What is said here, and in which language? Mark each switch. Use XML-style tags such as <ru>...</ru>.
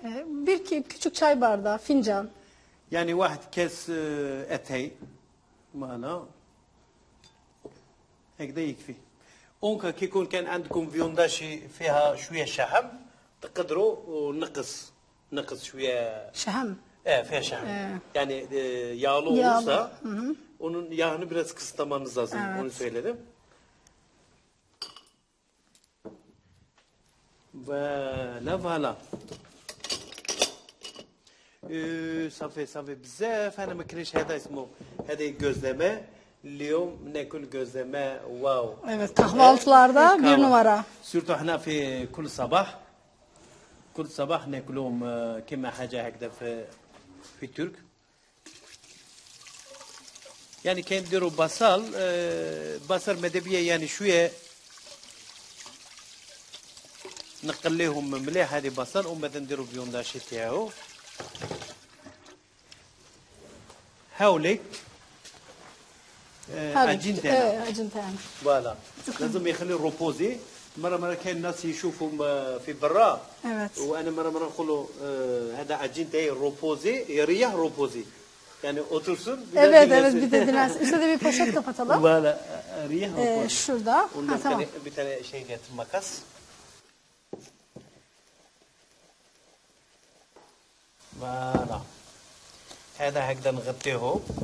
<tr>Bir küçük çay bardağı, fincan.</tr> <ar>يعني واحد كاس اتاي معنا هكذا يكفي. اونكا كي يكون كان عندكم فيونداشي فيها شويه شحم تقدروا نقص شويه Şahem. فيها شحم</ar> <tr>yani yağlı olursa onun yağını biraz kısıtlamanız lazım. Evet. Onu söyledim.</tr> <fr>Voilà.</fr> <ar>صافي بزاف انا ما كريش هذا اسمه هذه gözleme اليوم ناكل gözleme واو.</ar> <tr>Evet kahvaltılarda bir numara.</tr> <ar>سورتو احنا في كل صباح ناكلهم كما حاجه هكذا في الترك. يعني كان نديروا بصل مدبيه يعني شويه نقليهم مليح هذه بصل ومن بعد نديروا فيونداشي تاعو. هاوليك عجين تاعنا. عجين تاعنا. فوالا لازم يخلي روبوزي. مرة كاين الناس يشوفوا في برا.</ar> <tr>Evet.</tr> <ar>وانا مرة نقولوا هذا عجين تاعي روبوزي يريح روبوزي.</ar> <tr>Yani otursun. Evet bir de dinlensin. Üstüne de bir poşet kapatalım.</tr> <ar>Valla riyah ropozi.</ar> <tr>Şurada. Tamam. Bir tane şey getir makas.</tr> <ar>فوالا هذا هكذا نغطيه.</ar>